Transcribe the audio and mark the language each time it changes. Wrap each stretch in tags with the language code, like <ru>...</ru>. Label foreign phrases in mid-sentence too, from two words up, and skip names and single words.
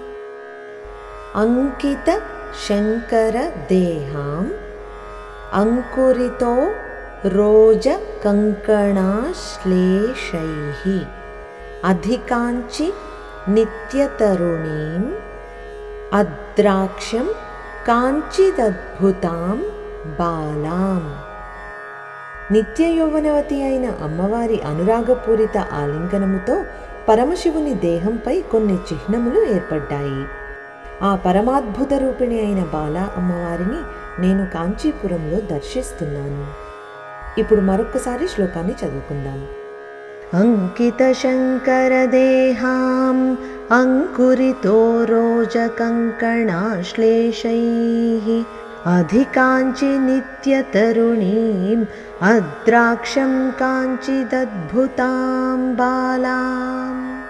<sa>अंकितशङ्करदेहाम् अंकुरितो रोजकङ्कणाश्लेषैः अधिकाञ्चि नित्यतरुणीम् अद्राक्षं काञ्चिदद्भुतां బాలాం।</sa> <te>నిత్య యౌవనవతి అయిన అమ్మవారి అనురాగపూరిత ఆలింగనముతో పరమశివుని దేహంపై కొన్ని చిహ్నములు ఏర్పడ్డాయి। ఆ పరమాద్భుత రూపిణి అయిన బాలా అమ్మవారిని నేను కాంచీపురంలో దర్శిస్తున్నాను। ఇప్పుడు మరొకసారి శ్లోకాన్ని చదువుకుందాం।</te> <sa>अंकितशङ्करदेहाम् अंकुरितो रोजकङ्कणाश्लेषैः अधिकाञ्चि नित्यतरुणीम् अद्राक्षं काञ्चिदद्भुतां बालाम्।</sa>